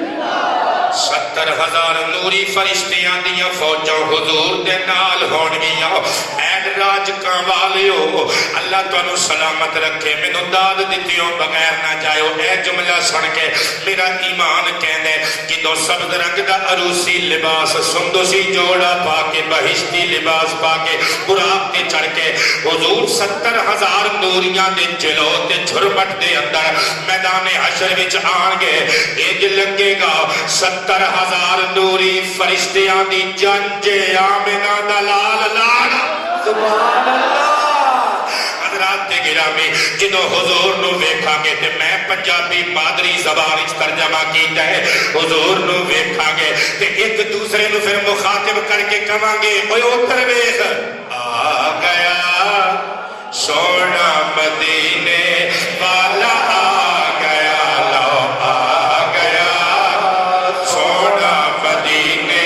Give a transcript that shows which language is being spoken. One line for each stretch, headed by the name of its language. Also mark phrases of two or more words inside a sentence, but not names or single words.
Punjabi: 70,000 نوری فرشتیاں دیاں فوجاں حضور دے نال ہون گیاں این راج کان والیو اللہ تانوں سلامت رکھے مینوں داد دتیوں بغیر نہ جائیو اے جملہ سن کے میرا ایمان کہندے کہ دو سبز رنگ دا عروسی لباس سندسی جوڑا پا کے بہشتی لباس پا کے براق تے چڑھ کے حضور 70,000 نوریاں دے جلو تے جھرمٹ دے اندر میدان حشر وچ آن گے انج لگے گا 70,000 نوری فرشتیاں دی جنج آمنہ دا لال لال
Arabic: سبحان اللہ
Punjabi: حضرات گرامی جدو حضور نو ویکھا گے تے میں پنجابی مادری زبان وچ ترجمہ کیتا ہے حضور نو ویکھا گے تے ایک دوسرے نو پھر مخاطب کر کے کہاں گے اوے اوتر ویکھ آ گیا سونا مدینے والا آ گیا لو آ گیا سونا مدینے